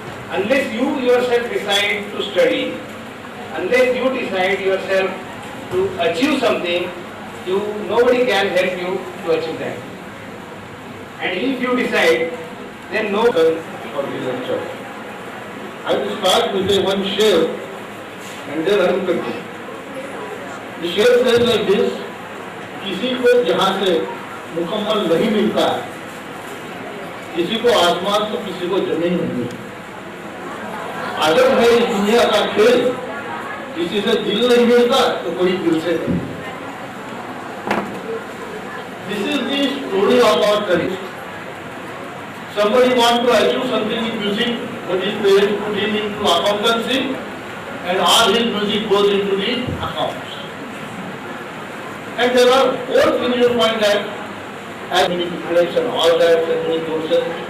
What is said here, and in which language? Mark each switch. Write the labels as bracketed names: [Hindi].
[English] Unless you yourself decide to study, unless you decide yourself to achieve something, nobody can help you to achieve that. And if you decide, then no. For the lecture, I will start with one share and then I will continue. The share says like this: [Hindi] किसी को जहाँ से मुकम्मल नहीं मिलता है, किसी को आसमान तो किसी को जमीन नहीं मिलती। अगर है इस दुनिया का खेल, किसी से दिल नहीं मिलता तो कोई दिल से नहीं। [English] This is the story of our career. Somebody want to achieve something in music, but his parents put him into accountancy, and all his music goes into the accounts. And there are 4 things you find that as manipulation, all that, and many courses.